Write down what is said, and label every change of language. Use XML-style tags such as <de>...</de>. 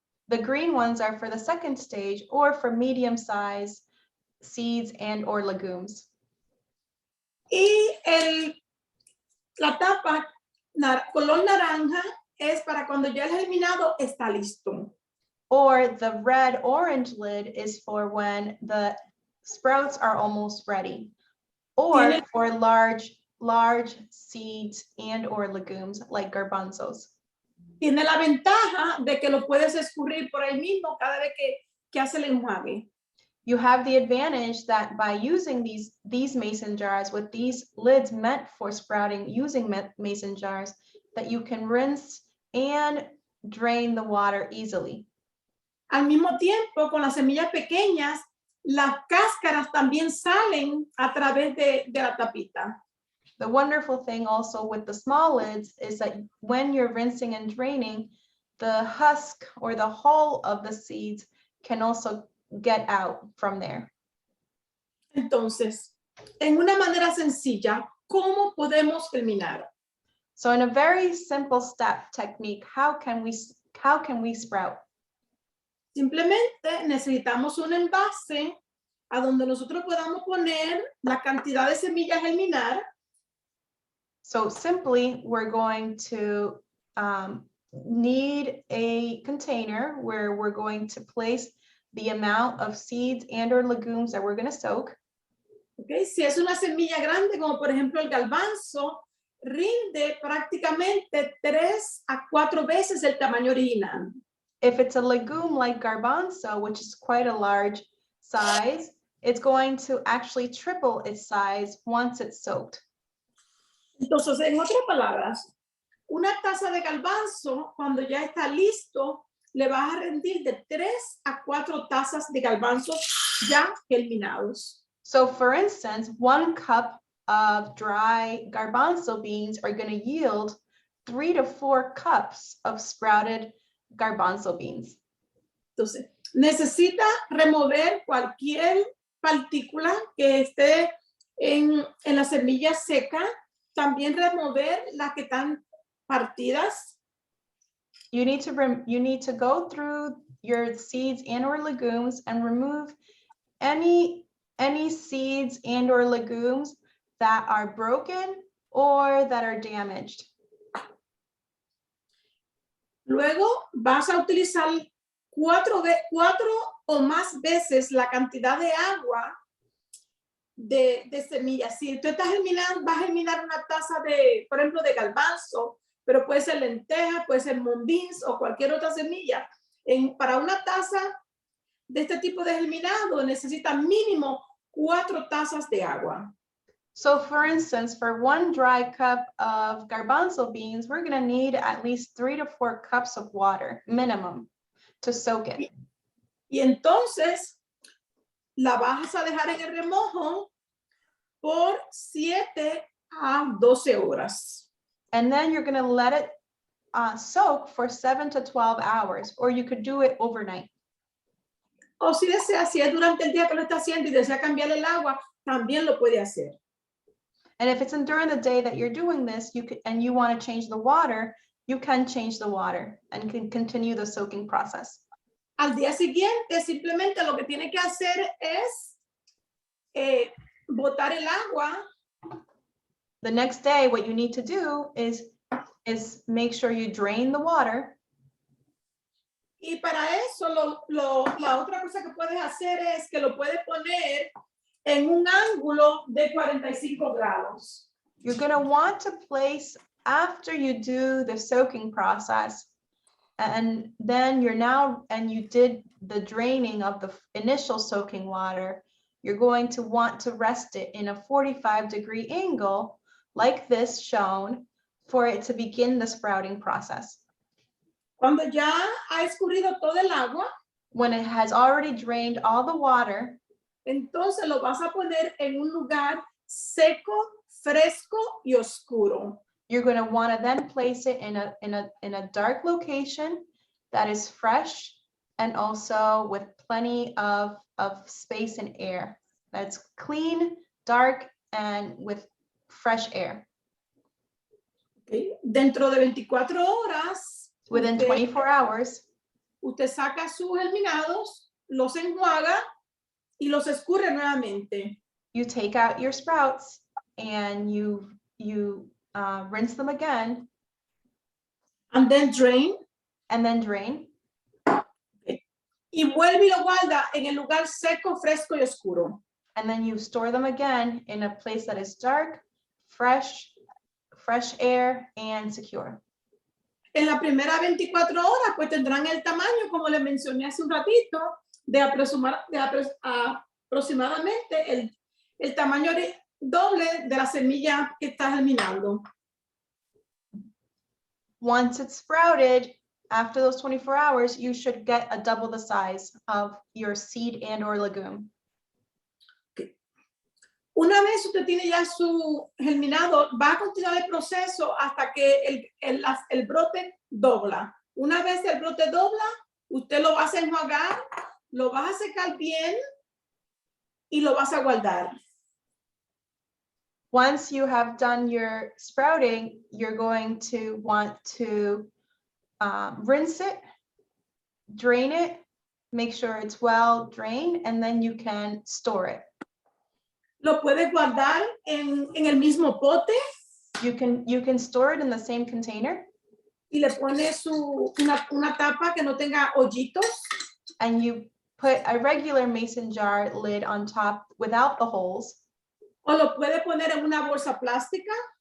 <en>The green ones are for the second stage or for medium-sized seeds and or legumes.</en> <es>Y la tapa color naranja es para cuando ya el germinado está listo.</es> <en>Or the red orange lid is for when the sprouts are almost ready. Or for large seeds and or legumes like garbanzos.</en> <es>Tiene la ventaja de que lo puedes escurrir por ahí mismo cada vez que hace el enjuague.</es> <en>You have the advantage that by using these mason jars with these lids meant for sprouting using mason jars, that you can rinse and drain the water easily.</en> <es>Al mismo tiempo, con las semillas pequeñas, las cáscaras también salen a través de la tapita.</es> <en>The wonderful thing also with the small lids is that when you're rinsing and draining, the husk or the hull of the seeds can also get out from there.</en> <es>Entonces, en una manera sencilla, ¿cómo podemos germinar?</es> <en>So in a very simple step technique, how can we sprout?</en> <es>Simplemente necesitamos un envase a donde nosotros podamos poner la cantidad de semillas a germinar.</es> <en>So simply, we're going to need a container where we're going to place the amount of seeds and or legumes that we're going to soak. Okay.</en> <es>Si es una semilla grande, como por ejemplo el garbanzo, rinde prácticamente 3 a 4 veces el tamaño original.</es> <en>If it's a legume like garbanzo, which is quite a large size, it's going to actually triple its size once it's soaked.</en> <es>Entonces, en otras palabras, una taza de garbanzo, cuando ya está listo, le vas a rendir de 3 a 4 tazas de garbanzos ya germinados.</es> <en>So for instance, 1 cup of dry garbanzo beans are going to yield 3 to 4 cups of sprouted garbanzo beans.</en> <es>Entonces, necesita remover cualquier partícula que esté en la semilla seca, también remover las que están partidas.</es> <en>You need to go through your seeds and or legumes and remove any seeds and or legumes that are broken or that are damaged.</en> <es>Luego vas a utilizar 4 o más veces la cantidad de agua de semillas. Si tú estás germinando, vas a germinar una taza de, por ejemplo, de garbanzo, pero puede ser lenteja, puede ser mung beans o cualquier otra semilla. Para una taza de este tipo de germinado necesita mínimo 4 tazas de agua.</es> <en>So for instance, for 1 dry cup of garbanzo beans, we're going to need at least 3 to 4 cups of water minimum to soak it.</en> <es>Y entonces la vas a dejar en el remojo por 7 a 12 horas.</es> <en>And then you're going to let it soak for 7 to 12 hours, or you could do it overnight.</en> <es>O si desea, si es durante el día que lo está haciendo y desea cambiar el agua, también lo puede hacer.</es> <en>And if it's during the day that you're doing this, you want to change the water, you can change the water and can continue the soaking process.</en> <es>Al día siguiente, simplemente lo que tiene que hacer es botar el agua.</es> <en>The next day, what you need to do is make sure you drain the water.</en> <es>Y para eso, la otra cosa que puedes hacer es que lo puedes poner en un ángulo de 45 grados.</es> <en>You're going to want to place, after you do the soaking process, and then you did the draining of the initial soaking water, you're going to want to rest it in a 45-degree angle, like this shown, for it to begin the sprouting process.</en> <es>Cuando ya ha escurrido todo el agua,</es> <en>when it has already drained all the water,</en> <es>entonces lo vas a poner en un lugar seco, fresco y oscuro.</es> <en>You're going to want to then place it in a dark location that is fresh and also with plenty of space and air. That's clean, dark, and with fresh air.</en> <es>Okay. Dentro de 24 horas,</es> <en>Within 24 hours,</en> <es>usted saca sus germinados, los enjuaga y los escurre nuevamente.</es> <en>You take out your sprouts and you rinse them again And then drain. and then drain.</en> <es>Y vuelve y lo guarda en el lugar seco, fresco y oscuro.</es> <en>And then you store them again in a place that is dark, fresh air, and secure.</en> <es>En la primera 24 horas, pues tendrán el tamaño, como les mencioné hace un ratito, de aproximadamente el tamaño doble de la semilla que está germinando.</es> <en>Once it's sprouted, after those 24 hours, you should get a double the size of your seed and or legume.</en> <es>Una vez usted tiene ya su germinado, va a continuar el proceso hasta que el brote dobla. Una vez el brote dobla, usted lo va a enjuagar, lo vas a secar bien y lo vas a guardar.</es> <en>Once you have done your sprouting, you're going to want to rinse it, drain it, make sure it's well drained, and then you can store it.</en> <es>Lo puedes guardar en el mismo pote.</es> <en>You can store it in the same container.</en> <es>Y le pones una tapa que no tenga hoyitos.</es> <en>And you put a regular mason jar lid on top without the holes.</en> <es>O lo puede poner en una bolsa plástica.</es>